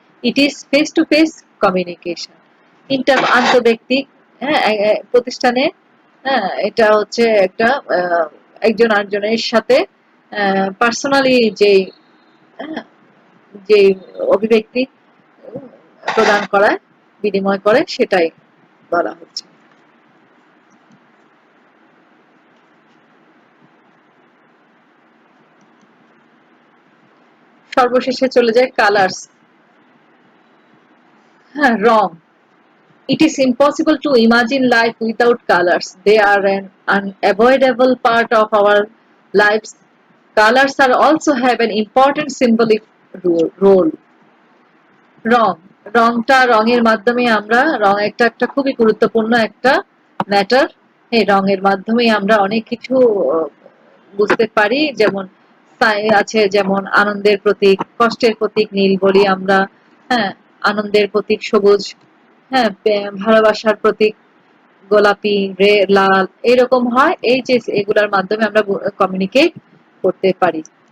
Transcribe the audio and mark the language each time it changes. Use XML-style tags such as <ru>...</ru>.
<en>It is face-to-face communication.</en> <bn>আন্তব্যক্তিক হ্যাঁ প্রতিষ্ঠানে হ্যাঁ এটা হচ্ছে একটা একজন আরেকজনের সাথে পার্সোনালি যে অভিব্যক্তি প্রদান করা, বিনিময় করে, সেটাই বলা হচ্ছে। সর্বশেষে চলে যায় কালার্স।</bn> <en>হ্যাঁ রং, it is impossible to imagine life without colors. They are an unavoidable part of our lives. Colors are also have an important symbolic role.</en> <bn>রং, রঙের মাধ্যমে আমরা একটা একটা খুবই গুরুত্বপূর্ণ একটা ম্যাটার। এই রঙের মাধ্যমে আমরা অনেক কিছু বুঝতে পারি, যেমন আছে যেমন আনন্দের প্রতীক, কষ্টের প্রতীক নীল বলি আমরা, হ্যাঁ আনন্দের প্রতীক সবুজ, হ্যাঁ ভালোবাসার প্রতীক গোলাপি, লাল, এরকম হয়। এই যে এগুলার মাধ্যমে আমরা কমিউনিকেট করতে পারি।</bn>